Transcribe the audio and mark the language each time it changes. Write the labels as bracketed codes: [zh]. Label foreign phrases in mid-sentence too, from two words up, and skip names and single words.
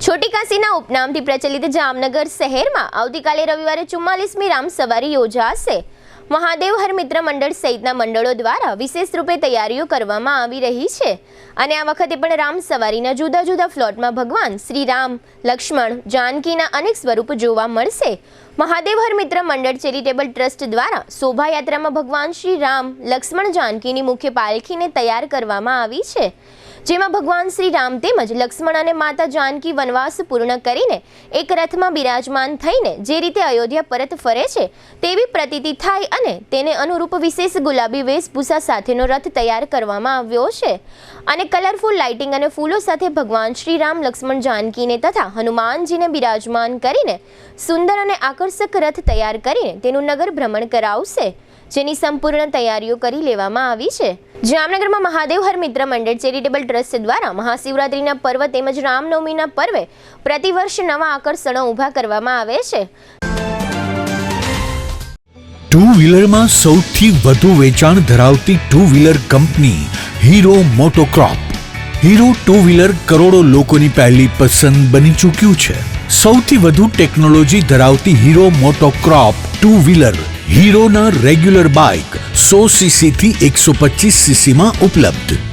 [gu] છોટી કાશીના ઉપનામથી પ્રચલિત જામનગર શહેરમાં આવતીકાલે રવિવારે 44મી રામ સવારી યોજાશે। મહાદેવ હર મિત્ર મંડળ સહિતના મંડળો દ્વારા વિશેષ રૂપે તૈયારીઓ કરવામાં આવી રહી છે અને આ વખતે પણ રામ સવારીના જુદા જુદા ફ્લોટમાં ભગવાન શ્રી રામ, લક્ષ્મણ, જાનકીના અનેક સ્વરૂપ જોવા મળશે। મહાદેવ હર મિત્ર મંડળ [en] charitable trust [gu] દ્વારા શોભાયાત્રામાં ભગવાન શ્રી રામ, લક્ષ્મણ, જાનકીની મુખ્ય પાલખીને તૈયાર કરવામાં આવી છે, જેમાં ભગવાન શ્રી રામ તેમજ લક્ષ્મણ અને માતા જાનકી વનવાસ પૂર્ણ કરીને એક રથમાં બિરાજમાન થઈને જે રીતે અયોધ્યા પરત ફરે છે તેવી પ્રતીતિ થાય અને તેને અનુરૂપ વિશેષ ગુલાબી વેશભૂષા સાથેનો રથ તૈયાર કરવામાં આવ્યો છે અને [en] colorful lighting [gu] અને ફૂલો સાથે ભગવાન શ્રી રામ, લક્ષ્મણ, જાનકીને તથા હનુમાનજીને બિરાજમાન કરીને સુંદર અને આકર્ષક રથ તૈયાર કરીને તેનું નગર ભ્રમણ કરાવશે, જેની સંપૂર્ણ તૈયારીઓ કરી લેવામાં આવી છે। જામનગરમાં મહાદેવ હર મિત્ર મંડળ [en] charitable trust [gu] દ્વારા મહાશિવરાત્રિના પર્વ તેમજ રામનવમીના પર્વે પ્રતિવર્ષ નવા આકર્ષણો ઊભા કરવામાં આવે છે। [en] two wheeler [gu] में સૌથી વધુ વેચાણ ધરાવતી [en] two wheeler [gu] કંપની હીરો મોટોક્રૉપ। હીરો [en] two wheeler [gu] કરોડો લોકોની પહેલી પસંદ બની ચૂક્યું છે। સૌથી વધુ ટેક્નોલોજી ધરાવતી હીરો મોટોક્રૉપ [en] two wheeler [gu] હીરોના [en] regular bike 100 cc [gu] થી [en] 125 cc [gu] में ઉપલબ્ધ।